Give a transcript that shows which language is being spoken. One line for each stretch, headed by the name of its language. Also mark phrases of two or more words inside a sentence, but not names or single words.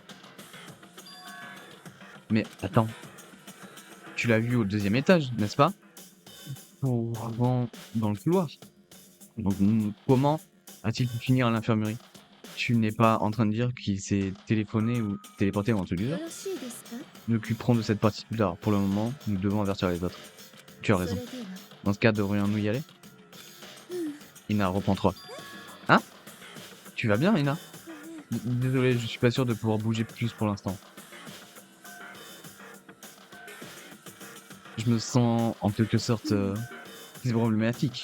French: Mais attends. Tu l'as vu au 2e étage, n'est-ce pas? Avant, dans le couloir. Donc comment a-t-il pu finir à l'infirmerie? Tu n'es pas en train de dire qu'il s'est téléphoné ou téléporté ou un truc du genre?
Japanese: よろしいですか
French: Nous nous occuperons de cette partie plus tard. Pour le moment, nous devons avertir les autres. Tu as
Japanese: そ
French: raison.
Japanese: れでは
French: Dans ce cas, devrions-nous y aller? Ina, reprends-toi. Hein? Tu vas bien, Ina? Désolé, je suis pas sûr de pouvoir bouger plus pour l'instant. Je me sens en quelque sorte problématique.